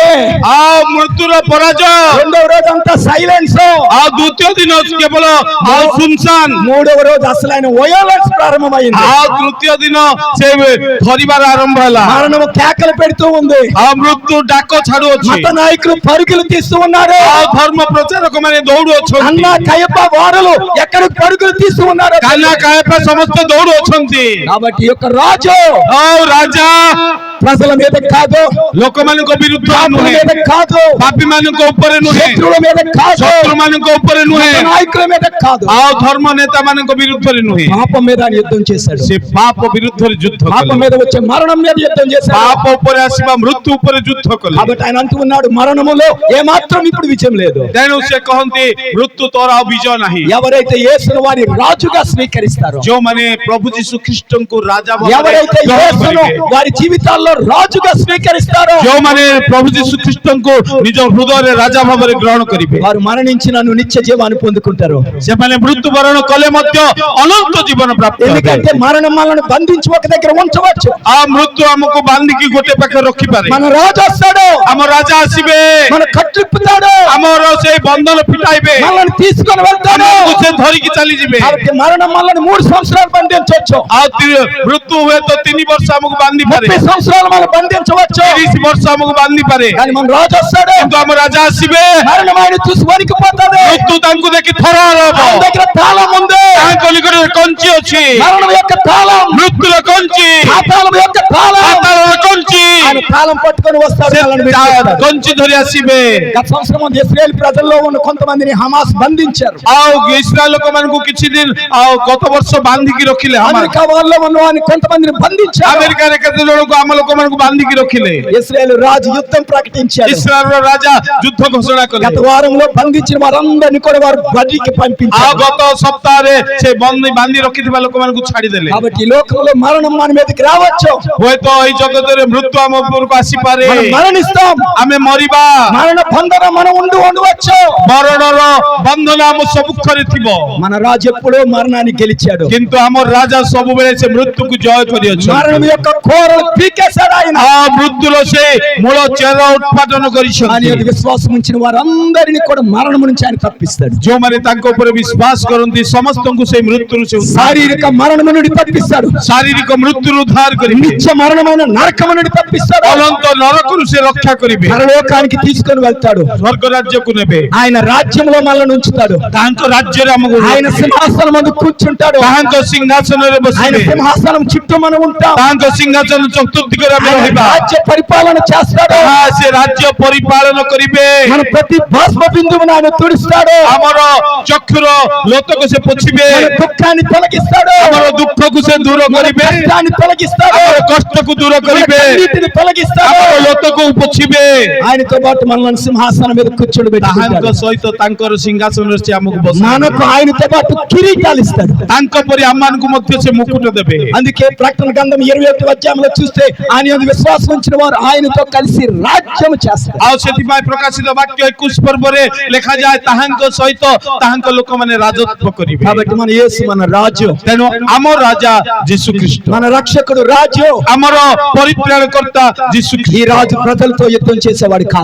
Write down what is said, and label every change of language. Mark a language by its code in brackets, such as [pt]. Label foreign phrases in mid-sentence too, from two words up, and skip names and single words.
[or] ଆଉ ମୃତ୍ୟୁର ପରାଜୟ [te] రెండవ రోజు అంతా సైలెన్స్, [or] ଆଉ ଦ୍ୱିତୀୟ ଦିନ କେବଳ ଆଉ ସୁନସାନ [te] మూడవ రోజు అసలు ఆయన వయోలెన్స్ ప్రారంభమైంది. [or] ଆଉ ତୃତୀୟ ଦିନ ସେ ଧରିବାର ଆରମ୍ଭ ହେଲା [te] మరణము కేకలు పెడుతూ ఉంది. [or] ଆଉ ମୃତ୍ୟୁ ଡାକ ଛାଡୁଅଛି [te] మత నాయకులు పరుగులు తీస్తూ ఉన్నారు. [or] ଆଉ ଧର୍ମ ପ୍ରଚାରକ ମାନେ ଦୌଡୁଅଛନ୍ତି [te] అన్న కయప వారలు ఎక్కడికి పరుగులు తీస్తూ ఉన్నారు. [or] କାନା କାୟଫା ସମସ୍ତେ ଦୌଡୁଅଛନ୍ତି [te] కాబట్టి ఈ యొక్క రాజు [or] ଆଉ ରାଜା [te] ప్రజల మీద కాదు, [or] ଲୋକମାନଙ୍କ ବିରୁଦ୍ଧରେ [te] పాపుల [or] ନୁହେଁ [te] మీద కాదు, [or] ପାପୀ ମାନଙ୍କ ଉପରେ ନୁହେଁ [te] శత్రువుల మీద కాదు, [or] ଶତ୍ରୁ ମାନଙ୍କ ଉପରେ ନୁହେଁ [te] మత నాయకుల మీద కాదు, [or] ଆଉ ଧର୍ମ ନେତା ମାନଙ୍କ ବିରୁଦ୍ଧରେ ନୁହେଁ [te] పాపం మీద ఆయన యుద్ధం చేశాడు. [or] ସେ ପାପ ବିରୁଦ୍ଧରେ ଯୁଦ୍ଧ [te] పాపం [or] କଲେ [te] మీద వచ్చే మరణం మీద యుద్ధం చేశాడు. [or] ପାପ ଉପରେ ଆସିବା ମୃତ୍ୟୁ ଉପରେ ଯୁଦ୍ଧ କଲେ [te] కాబట్టి ఆయన అంటూ ఉన్నాడు, మరణములో ఏమాత్రం ఇప్పుడు విజయం లేదు. [or] ତେଣୁ ସେ କହନ୍ତି ମୃତ୍ୟୁ ତୋର ଆଉ ବିଜୟ ନାହିଁ [te] ఎవరైతే యేసును వారి రాజుగా స్వీకరిస్తారో, [or] ଯେଉଁମାନେ ପ୍ରଭୁ ଯୀଶୁ ଖ୍ରୀଷ୍ଟଙ୍କୁ ରାଜା ଭାବରେ [te] ఎవరైతే [or] ଗ୍ରହଣ [te] యేసును [or] କରିବେ, [te] వారి జీవితాల్లో రాజుగా స్వీకరిస్తారో, [or] ଯେଉଁମାନେ ପ୍ରଭୁ ଯୀଶୁ ଖ୍ରୀଷ୍ଟଙ୍କୁ ନିଜ ହୃଦୟରେ ରାଜା ଭାବରେ ଗ୍ରହଣ କରିବେ [te] వారు మరణించి నన్ను నిత్య జీవాన్ని పొందుకుంటారు. [or] ସେମାନେ ମୃତ୍ୟୁବରଣ କଲେ ମଧ୍ୟ ଅନନ୍ତ ଜୀବନ ପ୍ରାପ୍ତ ହେବେ [te] ఎందుకంటే మరణం మనల్ని బంధించి ఒక దగ్గర ఉంచవచ్చు. [or] ଆଉ ମୃତ୍ୟୁ ଆମକୁ ବାନ୍ଧିକି ଗୋଟେ ପାଖରେ ରଖିପାରେ [te] మన రాజు వస్తాడు, [or] ଆମ ରାଜା ଆସିବେ [te] మన కట్టిప్పుతాడు, [or] ଆମର ସେଇ ବନ୍ଧନ ଫିଟାଇବେ, [te] మనల్ని తీసుకొని వెళ్తాడు. [or] ଆମକୁ ସେ ଧରିକି ଚାଲିଯିବେ। [te] కాబట్టి మరణం మనల్ని 3 సంవత్సరాలు బంధించవచ్చు, [or] ଆଉ ମୃତ୍ୟୁ ହୁଏତ 3 ବର୍ଷ ଆମକୁ ବାନ୍ଧି ପାରେ, [te] 30 సంవత్సరాలు మనం బంధించవచ్చు. [or] 30 ବର୍ଷ ଆମକୁ ବାନ୍ଧି ପାରେ, [te] కానీ మన రాజు వస్తాడు. [or] କିନ୍ତୁ ଆମ రాଜା ଆସିବେ, [te] మరణం ఆయన చూసి వణికిపోతాడు. [or] ମୃତ୍ୟୁ ତାଙ୍କୁ ଦେଖି ଥରହର [te] ఆయన [or] ହେବ। [te] దగ్గర తాళం ఉంది. [or] ତାଙ୍କ ନିକଟରେ କଞ୍ଚି ଅଛି, [te] మరణం యొక్క తాళం, [or] ମୃତ୍ୟୁର କଞ୍ଚି, [te] పాతాళం యొక్క తాళం. [or] ପାତାଳର କଞ୍ଚି, [te] ఆయన తాళం పట్టుకొని వస్తాడు. [or] ସେ [te] మనల్ని విడిచిపెడతాడు. [or] କଞ୍ଚି ଧରି ଆସିବେ। [te] గత సంవత్సరం ఇశ్రాయేల్ ప్రజల్లో ఉన్న కొంతమందిని హమాస్ బంధించారు. [or] ଆଉ ଇସ୍ରାଏଲ ଲୋକମାନଙ୍କୁ କିଛି ଦିନ ଆଉ ଗତ ବର୍ଷ ବାନ୍ଧିକି ରଖିଲେ। [te] అమెరికా వాళ్ళలో ఉన్న వారిని కొంతమందిని బంధించారు. [or] ଆମେରିକାରେ କେତେ ଜଣଙ୍କୁ ଆମ ଲୋକମାନଙ୍କୁ ବାନ୍ଧିକି ରଖିଲେ। [te] ఇశ్రాయేల్ రాజు యుద్ధం ప్రకటించాడు. [or] ଇସ୍ରାଏଲର ରାଜା ଯୁଦ୍ଧ ଘୋଷଣା କଲେ। [te] గత వారంలో బంధించిన వారందరినీ కూడా వారు బయటికి [or] ଆଉ [te] పంపించారు. [or] ଗତ సప్ତାହରେ ସେ ବାନ୍ଧି రଖିଥିବା ଲୋକମାନଙ୍କୁ ଛାଡ଼ିଦେଲେ। [te] కాబట్టి ఈ లోకంలో మరణం మన మీదకి రావచ్చు. [or] ହୁଏତ ଏଇ ଜଗତରେ ମୃତ୍ୟୁ ଆମ ଉପରକୁ ଆସିପାରେ, [te] మనం మరణిస్తాం. [or] ଆମେ ମରିବା, [te] మరణ బంధన మనం ఉండవచ్చు. [or] ମରଣର ବନ୍ଧନ ଆମ ସମ୍ମୁଖରେ ଥିବ, [te] మన రాజు ఎప్పుడో మరణాన్ని గెలిచాడు. [or] କିନ୍ତୁ ଆମ ରାଜା ସବୁବେଳେ ସେ ମୃତ୍ୟୁକୁ ଜୟ କରିଅଛନ୍ତି। [te] మరణం యొక్క కోరలు పీకేశాడు ఆయన. [or] ఆ మృత్యుର ସେ మୂଳ ଚେର ଉତ୍ପାଦନ [te] ఆయన [or] କରିଛନ୍ତି। [te] మీద విశ్వాసం ఉంచిన వారందరినీ కూడా మరణం నుంచి ఆయన తప్పిస్తాడు. [or] ଯେଉଁମାନେ ତାଙ୍କ ଉପରେ ବିଶ୍ୱାସ କରନ୍ତି ସମସ୍ତଙ୍କୁ ସେଇ ମୃତ୍ୟୁରୁ ସେ [te] శారీరక మరణం నుండి తప్పిస్తాడు. [or] ଶାରୀରିକ ମୃତ୍ୟୁରୁ ଉଦ୍ଧାର କରିବେ, [te] నిత్య మరణమైన నరకం నుండి తప్పిస్తాడు. [or] ଅନନ୍ତ నరకରୁ ସେ ରକ୍ଷା କରିବେ, [te] పరలోకానికి తీసుకొని వెళ్తాడు. [or] ସ୍ୱର୍ଗ ରାଜ୍ୟକୁ ନେବେ, [te] ఆయన రాజ్యంలో మనల్ని ఉంచుతాడు. [or] ତାଙ୍କ ରାଜ୍ୟରେ ଆମକୁ [te] ఆయన సింహాసనం ముందు కూర్చుంటాడు. [or] ତାଙ୍କ ସିଂହାସନରେ [te] ఆయన [or] ବସିବେ, [te] సింహాసనం చుట్టూ మనం ఉంటాం. [or] ତାଙ୍କ ସିଂହାସନ ଚତୁର୍ଦିଗରେ ଆମେ [te] ఆయన [or] ରହିବା, [te] రాజ్య పరిపాలన చేస్తాడు. [or] ସେ ରାଜ୍ୟ ପରିପାଳନ କରିବେ, [te] మన ప్రతి బాష్ప బిందువును ఆయన తుడుస్తాడు. [or] ଆମର ଚକ୍ଷୁର ଲୋତକୁ ସେ ପୋଛିବେ, [te] మన దుఃఖాన్ని తొలగిస్తాడు. [or] ଆମର ଦୁଃଖକୁ ସେ ଦୂର [te] మన [or] କରିବେ, [te] కష్టాన్ని తొలగిస్తాడు. [or] ଆମର କଷ୍ଟକୁ ଦୂର [te] మన [or] କରିବେ, [te] కన్నీటిని తొలగిస్తాడు. [or] ଆମର ଲୋତକୁ ପୋଛିବେ, [te] ఆయనతో పాటు మనల్ని సింహాసనం మీద కూర్చోబెట్టి [or] ତାହାଙ୍କ ସହିତ ତାଙ୍କର ସିଂହାସନରେ ସେ ଆମକୁ ବସାଇବେ, [te] మనకు ఆయనతో పాటు కిరీటాలు ఇస్తాడు. [or] ତାଙ୍କ ପରି ଆମମାନଙ୍କୁ ମଧ୍ୟ ସେ ମୁକୁଟ ଦେବେ। [te] అందుకే ప్రకటన గ్రంథం 21వ అధ్యాయంలో చూస్తే ఆయన యందు విశ్వాసం ఉంచిన వారు ఆయనతో కలిసి రాజ్యం చేస్తారు. [or] ଆଉ ସେଥିପାଇଁ ପ୍ରକାଶିତ ବାକ୍ୟ 21 ପର୍ବରେ ଲେଖାଯାଏ ତାହାଙ୍କ ସହିତ ତାହାଙ୍କ ଲୋକମାନେ ରାଜତ୍ୱ କରିବେ। [te] కాబట్టి మన యేసు మన రాజు, [or] ତେଣୁ ଆମ ରାଜା ଯୀଶୁ ଖ୍ରୀଷ୍ଟ, [te] మన రక్షకుడు రాజు. [or] ଆମର ପରିତ୍ରାଣକର୍ତ୍ତା ଯୀଶୁ [te] ఈ [or] ଖ୍ରୀଷ୍ଟ, [te] రాజు ప్రజలతో యుద్ధం చేసేవాడు కాదు.